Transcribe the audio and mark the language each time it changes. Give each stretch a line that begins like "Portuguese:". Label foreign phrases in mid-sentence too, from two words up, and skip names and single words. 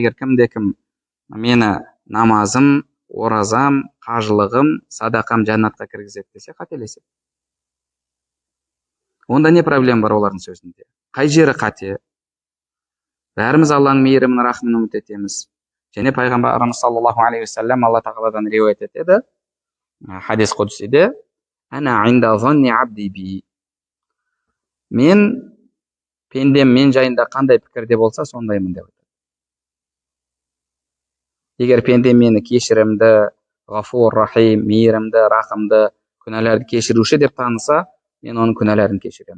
Kazakh: Егер кімде-кім мені намазым, оразам, қажылығым, садақам жәннатқа кіргізеді десе, қателеседі. Онда не проблема бар олардың сөзінде? Қай жері қате? Бәріміз Алланың мейірімін, рахымын үміт етеміз. Және пайғамбарымыз
Arabic: صلى الله عليه وسلم
Kazakh: Алла тағаладан риуаят етеді. Хадис құдсиде,
Arabic: أنا عند ظن عبدي بي.
Kazakh: Мен пендем мен жайында қандай пікірде болса, сондаймын деп айтады. Егер пендем мені кешірімді,
Arabic: غفور رحيم,
Kazakh: мейірімді, рахымды, күнәларды кешіруші деп таныса, мен оның күнәларын кешіремін.